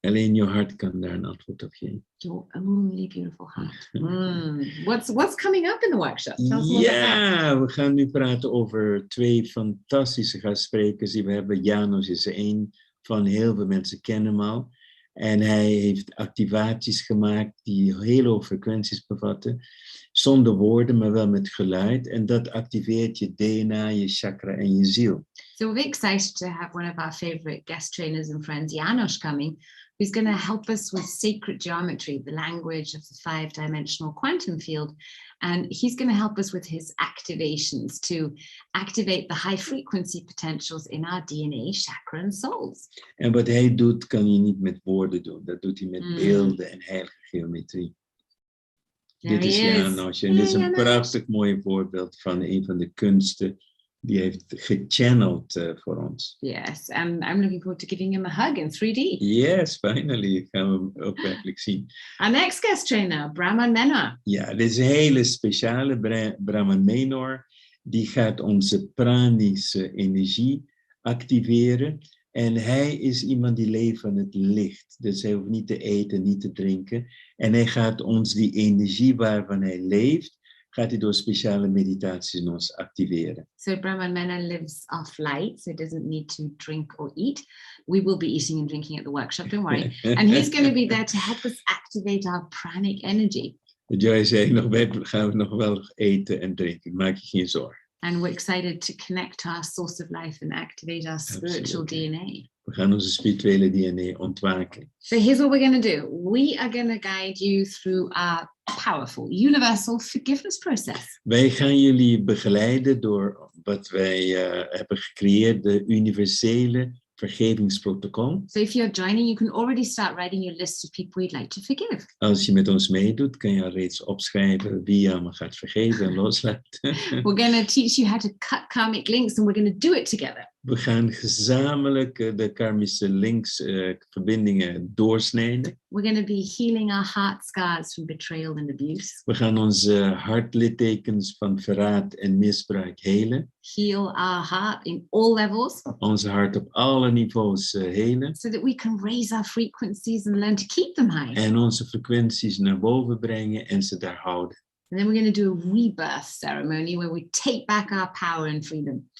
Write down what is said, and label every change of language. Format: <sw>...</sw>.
<nl>Alleen je hart kan daar een antwoord op geven.</nl> <en>Your only beautiful heart. What's coming up in the workshop? Tell us more about that.</en> <nl>We gaan nu praten over 2 fantastische gastsprekers die we hebben. Janos is één van, heel veel mensen kennen hem al. En hij heeft activaties gemaakt die heel hoge frequenties bevatten. Zonder woorden, maar wel met geluid. En dat activeert je DNA, je chakra en je ziel.</nl> <en>So we're excited to have one of our favorite guest trainers and friends, Janos, coming, who's going to help us with sacred geometry, the language of the 5-dimensional quantum field. And he's going to help us with his activations to activate the high frequency potentials in our DNA, chakra and souls.</en> <nl>En wat hij doet, kan je niet met woorden doen. Dat doet hij met beelden en heilige geometrie. Dit is Janos. En dit is een prachtig mooi voorbeeld van een van de kunsten die heeft gechanneld voor ons.</nl> <en>Yes, and I'm looking forward to giving him a hug in 3D. Yes, finally.</en> <nl>Gaan we hem ook werkelijk zien.</nl> <en>Our next guest trainer, Brahman Menor.</en> <nl>Ja, dit is een hele speciale Brahman Menor. Die gaat onze pranische energie activeren. En hij is iemand die leeft van het licht. Dus hij hoeft niet te eten, niet te drinken. En hij gaat ons die energie waarvan hij leeft, gaat hij door speciale meditaties in ons activeren.</nl> <en>So Brahman Menor lives off light, so doesn't need to drink or eat. We will be eating and drinking at the workshop, don't worry. And he's going to be there to help us activate our pranic energy.</en> <nl>Joy zei, gaan we nog wel eten en drinken, maak je geen zorgen.</nl> <en>And we're excited to connect to our source of life and activate our spiritual DNA.</en> <nl>We gaan onze spirituele DNA ontwaken.</nl> <en>So here's what we're going to do. We are going to guide you through our powerful, universal forgiveness process.</en> <nl>Wij gaan jullie begeleiden door wat wij hebben gecreëerd, de universele vergevingsprotocol.</nl> <en>So if you're joining, you can already start writing your list of people you'd like to forgive.</en> <nl>Als je met ons meedoet, kan je al reeds opschrijven wie je allemaal gaat vergeven en loslaten.</nl> <en>We're going to teach you how to cut karmic links and we're going to do it together.</en> <nl>We gaan gezamenlijk de karmische verbindingen doorsnijden.</nl> <en>We're going to be healing our heart scars from betrayal and abuse.</en> <nl>We gaan onze hartlittekens van verraad en misbruik helen.</nl> <en>Heal our heart in all levels.</en> <nl>Onze hart op alle niveaus helen.</nl> <en>So that we can raise our frequencies and learn to keep them high.</en> <nl>En onze frequenties naar boven brengen en ze daar houden.</nl> <en>And then we're going to do a rebirth ceremony where we take back our power and freedom.</en>